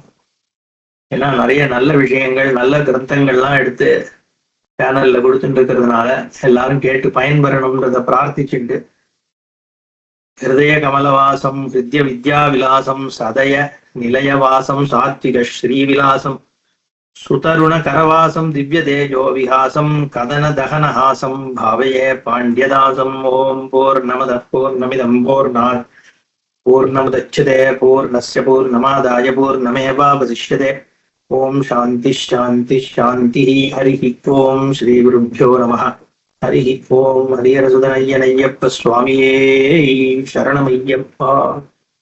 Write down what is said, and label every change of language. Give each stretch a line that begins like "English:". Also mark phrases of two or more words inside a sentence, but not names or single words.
Tamil: ஏன்னா நிறைய நல்ல விஷயங்கள் நல்ல கிரந்தங்கள்லாம் எடுத்து சேனல்ல கொடுத்துட்டு இருக்கிறதுனால எல்லாரும் கேட்டு பயன்பெறணும்ன்றத பிரார்த்திச்சுட்டு
Sanskrit: हृदय कमलवासं हृद्य विद्या विलासं सदय निलयवासं सात्त्विक श्रीविलासं सुतरुण करवासं दिव्य तेजो विहासं कदन दहनहासं भावये पाण्ड्यदासम्. ओम् पूर्णमद पूर्णमिदं पूर्णात् पूर्णमुदच्यते पूर्णस्य पूर्णमादाय पूर्णमेवावशिष्यते. ओम् शान्तिः शान्तिः शान्तिः. हरि ओम् श्री गुरुभ्यो नमः. हरि ओम्.
Tamil: ஹரிஹரசுதனையனையப்ப சுவாமியே சரணமையப்பா.